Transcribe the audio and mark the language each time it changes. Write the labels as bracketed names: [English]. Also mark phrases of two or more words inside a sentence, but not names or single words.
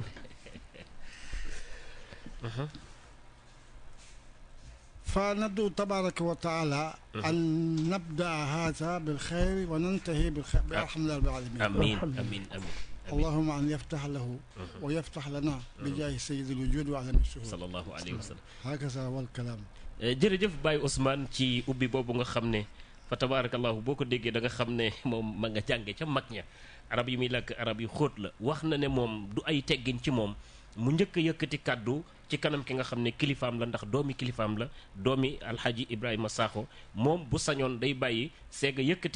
[Arabic] فندعو تبارك وتعالى أن نبدأ هذا بالخير وننتهي بالخير بحمد الله رب العالمين. آمين آمين آمين. اللهم أن يفتح له ويفتح لنا بجاه سيد الوجود وعلم الشهود صلى الله عليه وسلم. هكذا هو الكلام. [Wolof] jërëjëf Baye Ousmane ci ubbi boobu nga xam ne fa tabarakallahu boo ko déggee da nga xam ne moom ma nga jànge ca mag ña arab yi muy làkk arab yu xóot la wax na ne moom du ay teggin ci moom mu njëkk a yëkkati kàddu ci kanam ki nga xam ne kilifaam la ndax doomi kilifaam la doomi alxaaji Ibrahima Sakho moom bu sañoon day bàyyi seega yëkkati